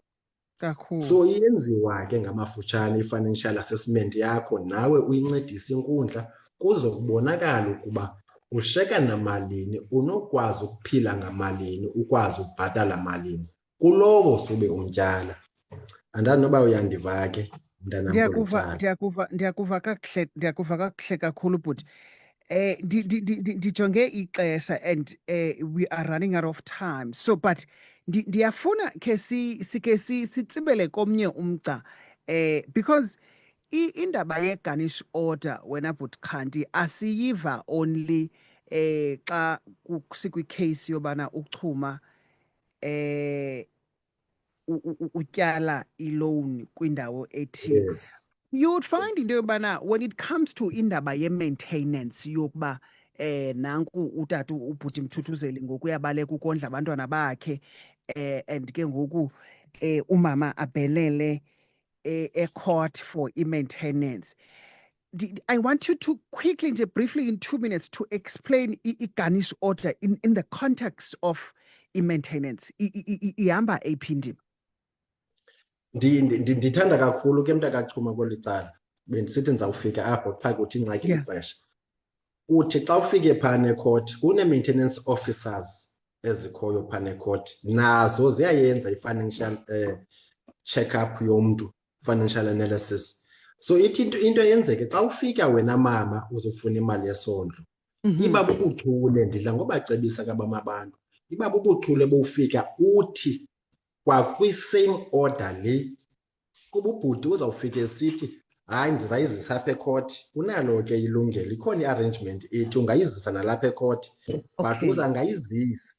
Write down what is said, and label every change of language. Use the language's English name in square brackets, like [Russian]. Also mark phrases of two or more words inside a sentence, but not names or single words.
[Xhosa] So iyenziwa ke ngamafutshane i-financial assessment yakho, nawe uyincedise inkundla kuzokubonakala ukuba ushiyeka namalini, unokwazi ukuphila ngamalini, ukwazi ukubhatala malini kulowo sube umtyala. Andazi noba uyandiva ke mntanam. Ndiyakuva kakuhle kakhulu bhuti. Ndijonge ixesha [English] and we are running out of time, [Xhosa] so but ndiyafuna ke sitsibele komnye umgca because indaba ye-garnish order wena bhuti kanti asiyiva only xa sikwikheyisi yobana uchuma utyala iloan kwindawo ethile. [English] Yes. You would find [Xhosa] into yobana [English] when it comes to [Xhosa] indaba ye-maintenance yokuba nanku utata ubhuti Mthuthuzeli ngoku uyabaleka ukondla abantwana bakhe and ke ngoku umama abhelele e-court for i-maintenance. [English] I want you to quickly, briefly in 2 minutes, to explain i-garnish order in the context of i-maintenance. [Xhosa] Ihamba eyiphi indima? Ndithanda kakhulu ke Mntakachuma kweli cala, bendisithi ndizawufika apho qha kuthi ingxaki ixesha. Uthi xa ufike phana ecourt kune-maintenance officers ezikhoyo phana ecourt, nazo ziyayenza i-financial check-up yomntu, [English] financial analysis. [Xhosa] So ithi into yenzeke xa ufika wena mama uzofuna imali yesondlo, iba bubuchule, ndidla ngobacebisa kabam abantu, iba bubuchule bowufika uthi kwakwi-same order le, kuba ubhuti uzawufika esithi hayi ndizayizisa apha ecourt, unalo ke ilungelo, ikhona i-arrangement ethi ungayizisa nalapha ecourt but uzangayizisi.